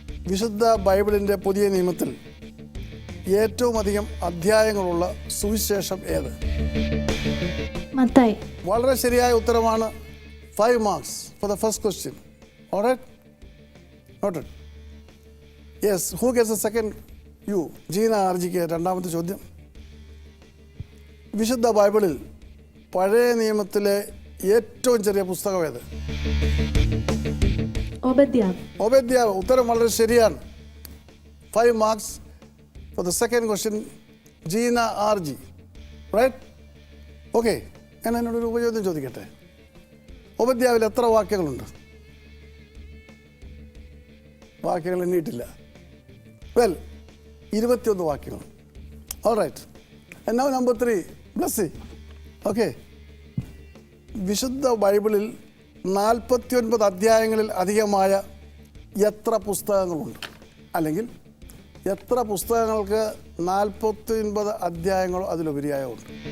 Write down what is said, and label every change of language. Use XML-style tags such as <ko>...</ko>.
<ml>വിശുദ്ധ ബൈബിളിൻ്റെ പുതിയ നിയമത്തിൽ ഏറ്റവും അധികം അധ്യായങ്ങളുള്ള സുവിശേഷം ഏത്? മത്തായി. വളരെ ശരിയായ ഉത്തരമാണ്.</ml> <en>5 marks for the first question. All right? Noted. Yes, who gets the second? You.</en> <ml>Jeena ആർജിക്ക് രണ്ടാമത്തെ ചോദ്യം. വിശുദ്ധ ബൈബിളിൽ പഴയ നിയമത്തിലെ ഏറ്റവും ചെറിയ പുസ്തകം ഏത്? ഓബദ്യാവ്. ഉത്തരം വളരെ ശരിയാണ്.</ml> <en>5 marks for the second question.</en> <ml>Jeena RJ, right? Okay, ഞാൻ എന്നോടൊരു ഉപചോദ്യം ചോദിക്കട്ടെ. ഓബദ്യാവിൽ എത്ര വാക്യങ്ങളുണ്ട്? വാക്യങ്ങൾ എണ്ണിയിട്ടില്ല. വെൽ, 21 വാക്യങ്ങൾ.</ml> <en>All right. And now number 3, Blessy.</en> <ml>Okay, വിശുദ്ധ ബൈബിളിൽ 49 അധ്യായങ്ങളിൽ അധികമായ എത്ര പുസ്തകങ്ങളുണ്ട്? അല്ലെങ്കിൽ എത്ര പുസ്തകങ്ങൾക്ക് 49 അധ്യായങ്ങളോ അതിലുപരിയായോ ഉണ്ട്?</ml>